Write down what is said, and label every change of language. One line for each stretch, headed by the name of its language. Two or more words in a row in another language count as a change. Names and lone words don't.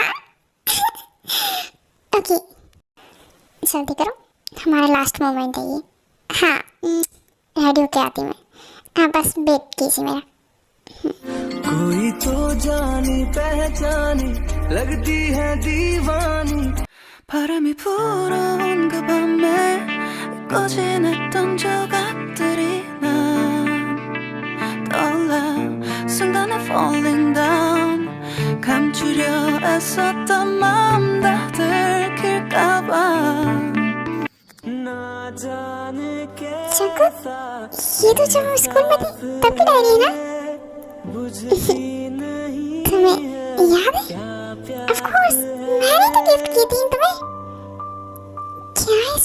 Hindi: हाँ ओके जल्दी करो, हमारा
English: last moment
Hindi: है ये। हाँ रेडी होके आती मैं, हाँ बस वेट कीजिए मेरा। कोई तो जानी पहचानी लगती है दीवानी।
Korean: 바람이 불어온 그 밤에 꺼진했던 조각들이 난 떠올라 순간에
English: falling down
Korean: 감추려 애썼던 마음 다 들킬까봐
Hindi: ना जाने जंकुक, ये तो जब हम स्कूल में थे तब की डायरी है ना? तुम्हें याद है?
English: of course,
Hindi: मैंने तो गिफ्ट की थी तुम्हें।